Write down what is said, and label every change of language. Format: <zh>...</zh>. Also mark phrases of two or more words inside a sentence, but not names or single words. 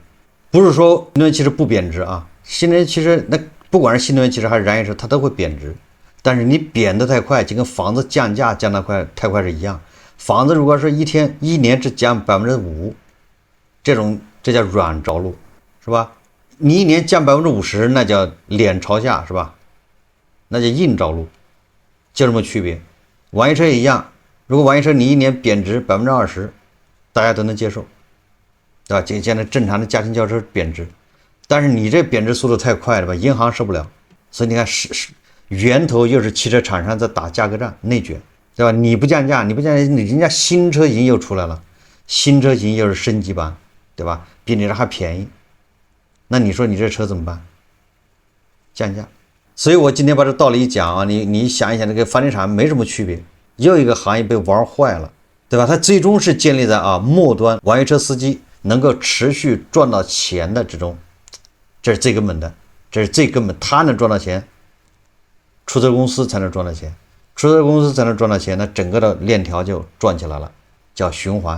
<zh>不是說新能源汽车不貶值啊，新能源汽车那不管是新能源汽車還是燃油车，它都会贬值，但是你贬得太快，就跟房子降價降得太快是一樣。房子如果说一年只降5%，這叫軟着陸，是吧？你一年降50%，那叫臉朝下，是吧？那叫硬着陸，就這麼區別。網約車也一樣，如果網約車你一年貶值20%，大家都能接受，對吧？就現在正常的家庭轿車貶值。但是你這貶值速度太快了吧，銀行受不了，所以你看源頭又是汽車厂商在打價格戰內卷，对吧？你不降價，人家新車型又出來了，新車型又是升級版，对吧？比你这還便宜，那你說你這車怎麼辦？降價。所以我今天把這道理一講啊，你想一想，這個房地產沒什麼區別，又一個行業被玩壞了，對吧？它最終是建立在末端網約車司機能夠持續賺到錢的之中。這是最根本的，這是最根本，他能賺到錢，出租車公司才能賺到錢，出租車公司才能賺到錢，那整個的鏈條就轉起來了，叫循環。</zh>